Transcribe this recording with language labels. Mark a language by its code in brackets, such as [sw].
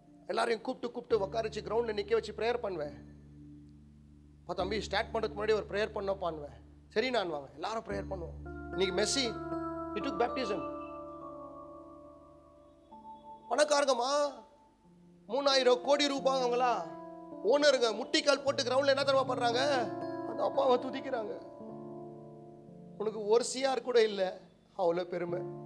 [ta] எல்லாரையும் கூப்பிட்டு உட்காரிச்சு கிரவுண்ட்ல நிக்க வச்சு ப்ரேயர் பண்ணுவேன். தம்பி ஸ்டார்ட் பண்றதுக்கு முன்னாடி ஒரு ப்ரேயர் பண்ணுவேன். சரி நான் வாங்க, எல்லாரும் ப்ரேயர் பண்ணுவோம். இன்னைக்கு [en] Messi he took baptism. [ta] பணக்காரங்கம்மா, 3000 கோடி ரூபாய் அவங்களா ஓனருங்க, முட்டிக்கால் போட்டு கிரவுண்ட்ல என்ன தடவை பண்றாங்க, அந்த அப்பாவை துதிக்கிறாங்க. உனக்கு ஒரு சிஆர் கூட இல்லை, அவ்வளோ பெருமை.